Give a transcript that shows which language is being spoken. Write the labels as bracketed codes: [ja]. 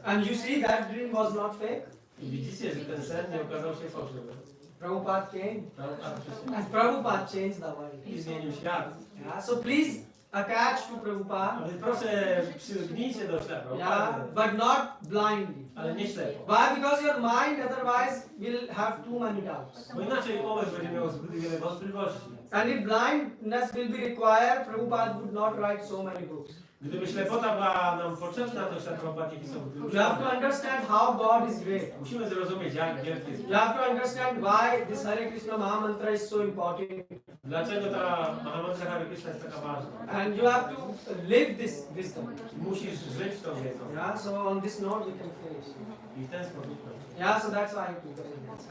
[en] And you see that dream was not fake. [pl] I widzicie, że ten sen nie okazał się fałszywy. [en] Prabhupada came, [pl] A przyszedł [en] and Prabhupada changed the world. [pl] i zmienił świat. [en] Yeah, so please attach to [pl] A [en] Prabhupada, [pl] więc proszę, przylgnijcie do ślepa, [en] yeah, but not blindly. [pl] ale nie ślepo. [en] Why? Because your mind otherwise will have too many doubts. [pl] Bo inaczej umysł będzie miał zbyt wiele wątpliwości. [en] And if blindness will be required, Prabhupada would not write so many books. [pl] Gdyby ślepota była nam potrzebna, to ślepa nie pisał tylu [en] You have to [pl] książek. [en] understand how God is great. [pl] Musimy zrozumieć, jak wielki jest. [en] You have to understand why this Hare Krishna Maha Mantra is so important. [pl] Dlaczego ta Mahamantra Hare Krishna jest taka ważna? [en] And you have to live this wisdom. [pl] Musisz żyć tą wiedzą. [en] Yeah, so on this note we can finish. [pl] I w ten sposób kończyć. [en] Yeah, so that's why I took it.